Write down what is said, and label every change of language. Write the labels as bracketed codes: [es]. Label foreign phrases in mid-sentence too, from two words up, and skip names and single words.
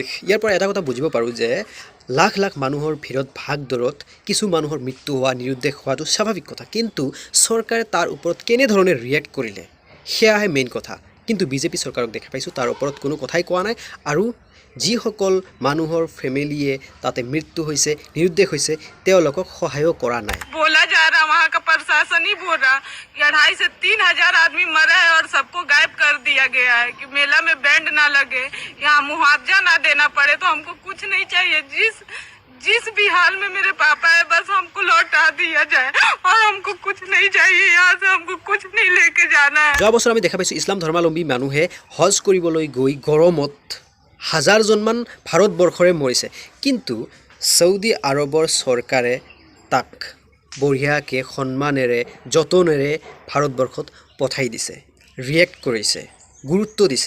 [as] ইয়াৰ পৰা এটা কথা বুজিব পাৰোঁ যে লাখ লাখ মানুহৰ ভিৰত ভাগ দৌৰত কিছু মানুহৰ মৃত্যু হোৱা, নিৰুদ্দেশ হোৱাটো স্বাভাৱিক কথা, কিন্তু চৰকাৰে তাৰ ওপৰত কেনেধৰণে ৰিয়েক্ট কৰিলে সেয়াহে মেইন কথা। কিন্তু বিজেপি চৰকাৰক দেখা পাইছোঁ তাৰ ওপৰত কোনো কথাই কোৱা নাই, আৰু যিসকল মানুহৰ ফেমিলিয়ে তাতে মৃত্যু হৈছে, নিৰুদ্দেশ হৈছে, তেওঁলোকক সহায়ো কৰা নাই। [hi] बोला जा रहा वहाँ का प्रशासन ही बोल रहा कि 2,500 से 3,000 आदमी मरा है और सबको गायब कर दिया गया है कि मेला में बैंड ना लगे, यहाँ मुआवजा ना देना पड़े। तो हमको कुछ नहीं चाहिए, जिस भी हाल में मेरे पापा है बस हमको लौटा दिया जाए और हमको कुछ नहीं चाहिए, यहाँ से हमको कुछ नहीं लेके जाना है। [as] যোৱা বছৰ আমি দেখা পাইছোঁ ইছলাম ধৰ্মাৱলম্বী মানুহে হজ কৰিবলৈ গৈ গৰমত হাজাৰজনমান ভাৰতবৰ্ষৰে মৰিছে, কিন্তু চৌদি আৰবৰ চৰকাৰে তাক বঢ়িয়াকৈ সন্মানেৰে যতনেৰে ভাৰতবৰ্ষত পঠাই দিছে, ৰিয়েক্ট কৰিছে, গুৰুত্ব দিছে।